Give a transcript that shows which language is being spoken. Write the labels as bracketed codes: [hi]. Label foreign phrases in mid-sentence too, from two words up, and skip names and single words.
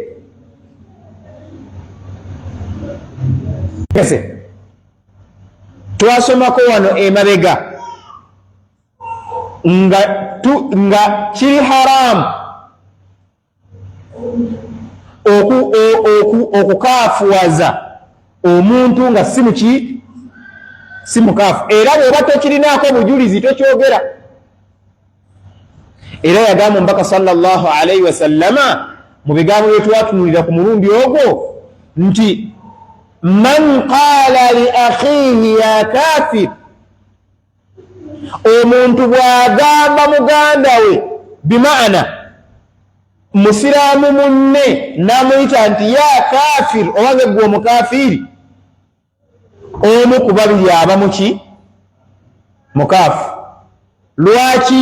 [lg] Kese twasomako wano emabega nga kiri haramu okukaafuwaza omuntu nga si mukaafu, era bw'oba tokirinaako bujulizi tokyogera. Era yagamba omubaka [ar] sallallahu alaihi wasallama [lg] mu bigambo bye twatunulira ku mulundi ogwo nti [ar] man qaala li akhihi ya kafir, [lg] omuntu bw'agamba muganda we bimaana musiraamu munne n'amuyita nti [ar] ya kafir [lg] obange gwe omukafiri, omu ku babiri aba muki? Mukaafu. Lwaki?